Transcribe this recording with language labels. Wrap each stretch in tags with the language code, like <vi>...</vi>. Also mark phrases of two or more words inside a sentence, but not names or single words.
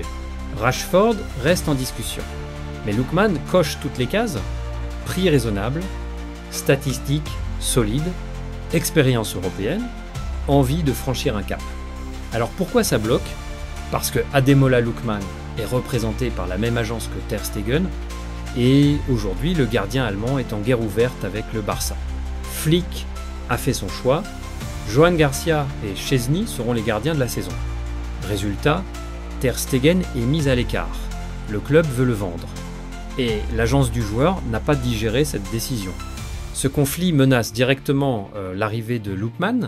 <fr>Rashford reste en discussion. Mais Lookman coche toutes les cases, prix raisonnable, statistiques solides, expérience européenne, envie de franchir un cap. Alors pourquoi ça bloque? Parce que Ademola Lookman est représenté par la même agence que Ter Stegen et aujourd'hui le gardien allemand est en guerre ouverte avec le Barça. Flick a fait son choix, Johan Garcia et Szczesny seront les gardiens de la saison. Résultat, Ter Stegen est mis à l'écart. Le club veut le vendre. Et l'agence du joueur n'a pas digéré cette décision. Ce conflit menace directement l'arrivée de Lookman.</fr>